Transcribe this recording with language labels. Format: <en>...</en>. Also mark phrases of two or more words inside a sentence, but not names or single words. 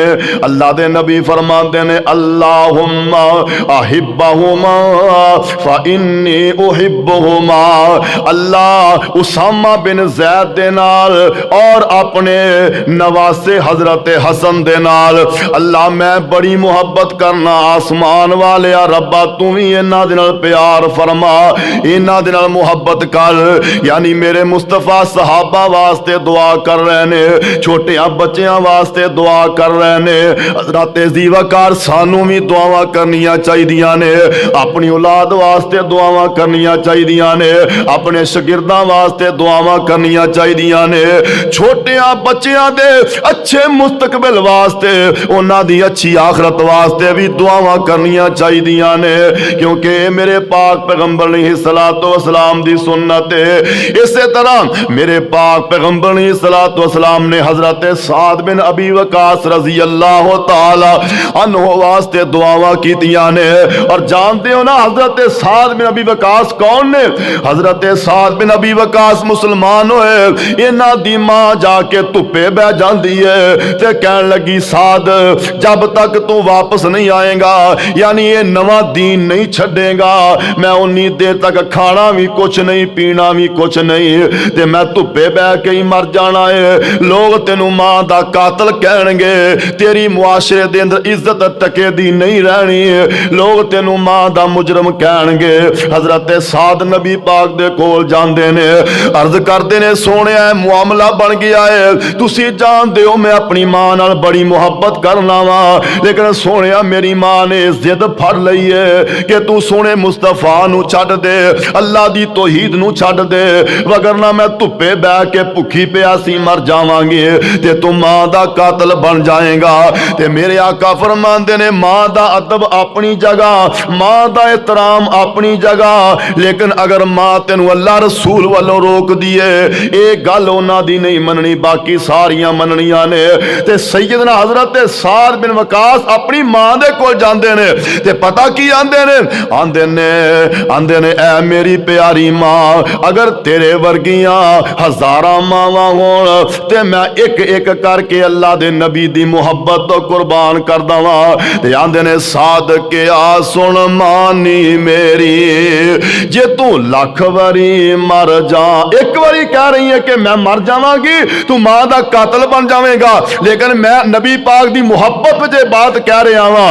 <pa>اللہ دے نبی فرماندے نے</pa> <ar>اللہم احبہما فانی احبہما،</ar> <pa>اللہ اسامہ بن زید دے نال اور اپنے نواسے حضرت حسن دے نال اللہ میں بڑی محبت کرنا۔ آسمان والے ربا تو بھی انہاں دے نال پیار فرما، انہاں دے نال محبت کر۔ یعنی میرے مصطفیٰ صحابہ واسطے دعا کر رہے نے، چھوٹیاں بچیاں واسطے دعا کر رہے نے۔ حضرت ذی وقار سانوں بھی دعاواں کرنیاں چاہیدیاں نے، اپنی اولاد واسطے دعاواں کرنیاں چاہیدیاں نے، اپنے شاگرداں واسطے دعاواں کرنیاں چاہیدیاں نے، چھوٹیاں بچیاں دے اچھے مستقبل واسطے، انہاں دی اچھی آخرت واسطے بھی دعاواں کرنیاں چاہیدیاں نے، کیونکہ میرے پاک پیغمبر</pa> <ar>علیہ الصلوۃ والسلام</ar> <pa>دی سنت ہے۔ اسی طرح میرے پاک پیغمبر</pa> <ar>علیہ الصلوۃ والسلام</ar> <pa>نے حضرت سعد بن ابی وقاص</pa> <ar>رضی اللہ تعالی عنہ</ar> <pa>واسطے دعاواں کیتیاں نے۔</pa> <ur>اور جانتے ہو نا حضرت سعد بن ابی وقاص کون نے؟</ur> <pa>حضرت سعد بن ابی وقاص مسلمان ہوئے، انہاں دی ماں جا کے دھوپے بہ جاندی ہے تے کہن لگی سعد</pa> <ur>جب تک تو واپس نہیں آئے گا،</ur> <pa>یعنی یہ نواں دین نہیں چھڑے گا، میں انی دیر تک کھانا بھی کچھ نہیں پینا بھی کچھ نہیں تے میں دھوپے بہ کے ہی مر جانا ہے۔ لوگ تینوں ماں دا قاتل کہن گے، تیری معاشرے دے اندر عزت ٹکے دی نہیں رہنی، لوگ تینوں ماں دا مجرم کہن گے۔ حضرت سعد نبی پاک دے کول جاندے نے، عرض کردے نے سونے اے معاملہ بن گیا ہے، تسی جان دیو میں اپنی ماں نال بڑی محبت کرنا وا، لیکن سونے میری ماں نے ضد پھڑ لئی ہے کہ تو سونے مصطفیٰ نو چھڈ دے، اللہ دی توحید نو چھڈ دے، وگرنہ میں دھوپے بہ کے بھکھی پیاسی مر جاواں گی تے تو ماں دا قاتل بن جائے گا۔ تے میرے آقا فرماندے نے ماں دا ادب اپنی جگہ، ماں دا احترام اپنی جگہ، لیکن اگر ماں تینوں اللہ رسول والوں روک دیے ایک گل انہاں دی نہیں مننی، باقی ساریاں مننیاں نے۔ تے سیدنا حضرت سعد بن وقاص اپنی ماں دے کول جاندے نے تے پتہ کی آندے نے؟ آندے نے اے میری پیاری ماں، اگر تیرے ورگیاں ہزاراں ماواں ہون تے میں ایک ایک کر کے اللہ دے نبی دی محبت تو قربان کر دواں۔ تے آندے نے سعد کیا سن مانی میری، جے تو لاکھ واری مر جا، ایک واری کہہ رہی ہے کہ میں مر جاواں گی تو ماں دا قاتل بن جاویں گا، لیکن میں نبی پاک دی محبت وچ بات کہہ رہا ہاں۔</pa>